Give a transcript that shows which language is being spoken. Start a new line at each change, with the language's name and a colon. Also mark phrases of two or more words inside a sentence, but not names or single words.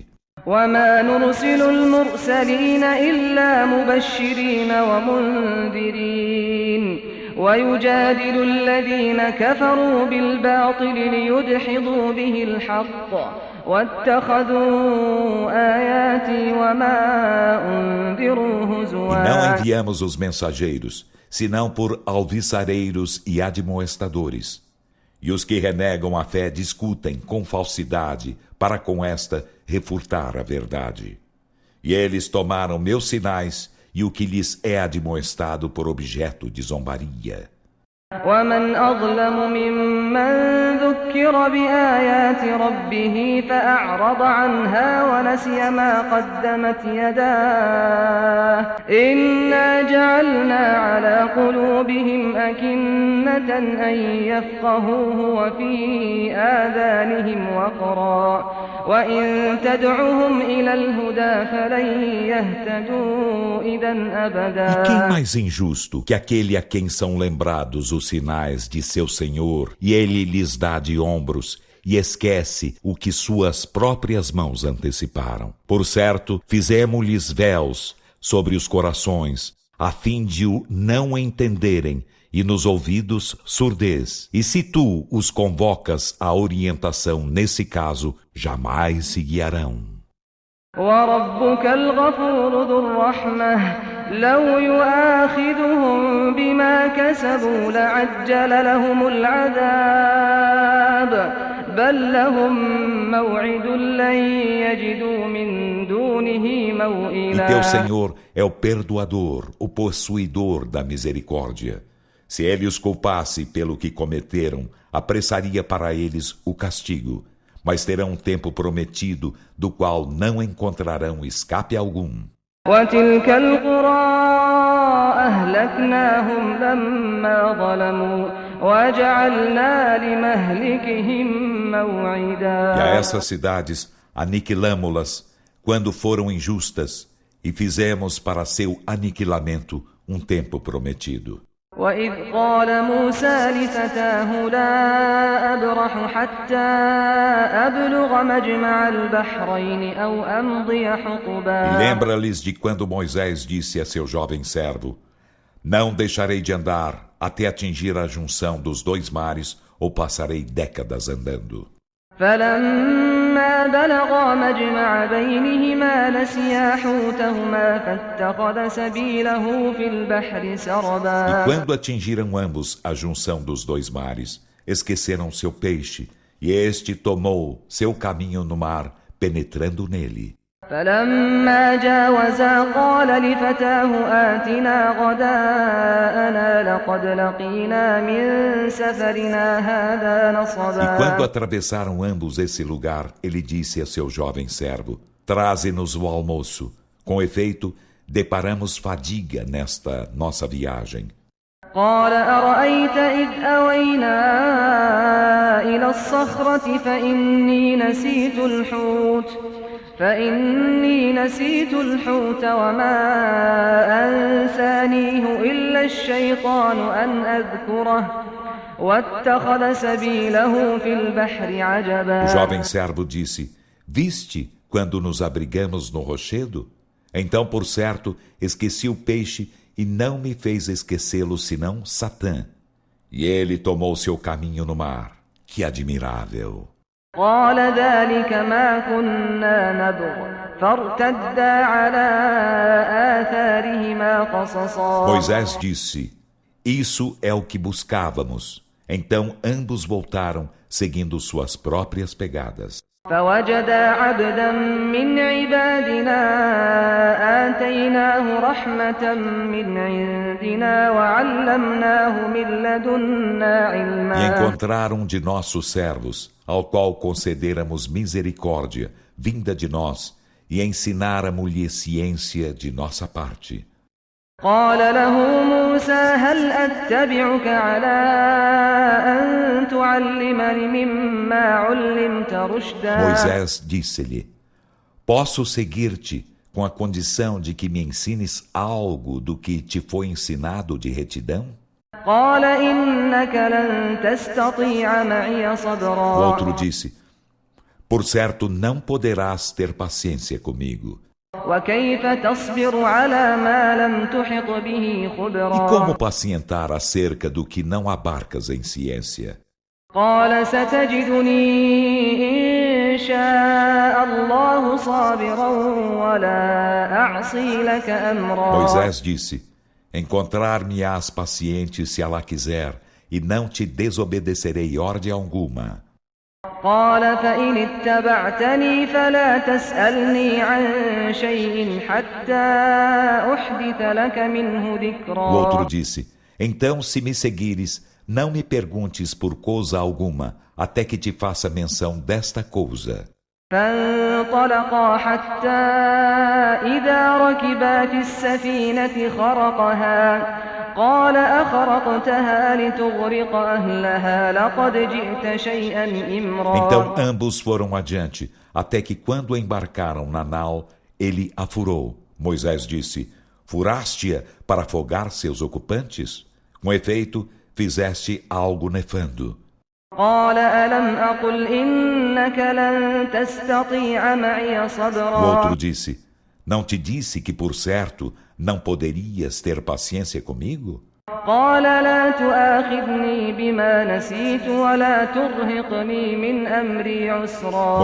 Arabic: وما نرسل المرسلين إلا مبشرين ومنذرين ويجادل الذين كفروا بالباطل ليدحضوا به الحق واتخذوا آياتي وما أنذروا هزوا.
Portuguese: E não enviamos os mensageiros, senão por alviçareiros e admoestadores. E os que renegam a fé discutem com falsidade para com esta refutar a verdade. E eles tomaram meus sinais e o que lhes é admoestado por objeto de zombaria.
Arabic: ومن أظلم ممن ذكر بآيات ربه فأعرض عنها ونسي ما قدمت يداه إنا جعلنا على قلوبهم أكنة أن يفقهوه وفي آذانهم وقرا وإن تدعهم إلى الهدى فلن يهتدوا إذا أبدا.
Portuguese: E quem mais injusto que aquele a quem são lembrados os sinais de seu Senhor, e ele lhes dá de ombros, e esquece o que suas próprias mãos anteciparam. Por certo, fizemos-lhes véus sobre os corações, a fim de o não entenderem, e nos ouvidos surdez. E se tu os convocas à orientação nesse caso, jamais se guiarão.
Arabic: وربك الغفور ذو الرحمة لو يؤاخذهم بما كسبوا لعجل لهم العذاب بل لهم موعد لن يجدوا من دونه موئلا.
Portuguese: E teu Senhor é o perdoador, o possuidor da misericórdia. Se ele os culpasse pelo que cometeram, apressaria para eles o castigo, mas terão um tempo prometido, do qual não encontrarão escape algum.
Arabic: وتلك القرى أهلكناهم لما ظلموا وجعلنا لمهلكهم موعدا.
Portuguese: E a essas cidades aniquilamo-las quando foram injustas e fizemos para seu aniquilamento um tempo prometido.
Arabic: وإذ قال موسى لفتاه لا أبرح حتى أبلغ مجمع البحرين أو أمضي حقبا.
Portuguese: E lembra-lhes de quando Moisés disse a seu jovem servo: Não deixarei de andar até atingir a junção dos dois mares, ou passarei décadas andando.
Arabic: فلما بلغا مجمع بينهما نسيا حوتهما فاتخذ سبيله في البحر سربا.
Portuguese: E quando atingiram ambos a junção dos dois mares, esqueceram seu peixe, e este tomou seu caminho no mar, penetrando nele.
Arabic: فلما جاوزا قال لفتاه آتنا غداءنا لقد لقينا من سفرنا هذا
Portuguese: E quando
Arabic: نصبا.
Portuguese: atravessaram ambos esse lugar, ele disse a seu jovem servo: Traze-nos o almoço. Com efeito, deparamos fadiga nesta nossa viagem.
Arabic: قال أرأيت إذ أوينا إلى الصخرة فإني نسيت الحوت وما أنسانيه إلا الشيطان أن أذكره واتخذ سبيله في البحر عجبا.
Portuguese: O jovem servo disse: Viste quando nos abrigamos no rochedo? Então, por certo, esqueci o peixe e não me fez esquecê-lo senão Satã. E ele tomou seu caminho no mar. Que admirável!
Arabic: قال ذلك ما كنا نبغ فارتدا على آثارهما قصصا.
Portuguese: Moisés disse: Isso é o que buscávamos. Então ambos voltaram, seguindo suas próprias pegadas.
Arabic: فوجدا عبدا من عبادنا آتيناه رحمة من عندنا وعلمناه من لدنا علما.
Portuguese: E encontraram de nossos servos, ao qual concederamos misericórdia, vinda de nós, e ensináramos-lhe ciência de nossa parte.
Arabic: قال له موسى هل أتبعك على أن تعلمني مما علمت رشدا.
Portuguese: Moisés disse-lhe: Posso seguir-te com a condição de que me ensines algo do que te foi ensinado de retidão?
Arabic: قال إنك لن تستطيع معي
Portuguese: O
Arabic: صبرا.
Portuguese: outro disse: Por certo, não poderás ter paciência comigo.
Arabic: وكيف تصبر على ما لم تحط به
Portuguese: E
Arabic: خبرا.
Portuguese: como pacientar acerca do que não abarcas em ciência?
Arabic: قال ستجدني إن شاء الله صابرا ولا أعصي لك أمرا.
Portuguese: Moisés disse: Encontrar-me-ás paciente se Allah quiser, e não te desobedecerei ordem alguma.
Arabic: قال فإن اتبعتني فلا تسألني عن شيء حتى أحدث لك منه
Portuguese: O outro
Arabic: ذكرا.
Portuguese: disse: Então, se me seguires, não me perguntes por coisa alguma, até que te faça menção desta coisa.
Arabic: فانطلقا حتى إذا ركبا في السفينة خرقها قال أخرقتها لتغرق أهلها لقد جئت شيئا إمرا.
Portuguese: Então ambos foram adiante, até que quando embarcaram na nau, ele a furou. Moisés disse: Furaste-a para afogar seus ocupantes? Com efeito, fizeste algo nefando.
Arabic: قال ألم أقل إنك لن تستطيع معي
Portuguese: O
Arabic: صبرا.
Portuguese: outro disse: Não te disse que, por certo, não poderias ter paciência comigo?
Arabic: قال لا تؤاخذني بما نسيت ولا ترهقني من أمري عسرا.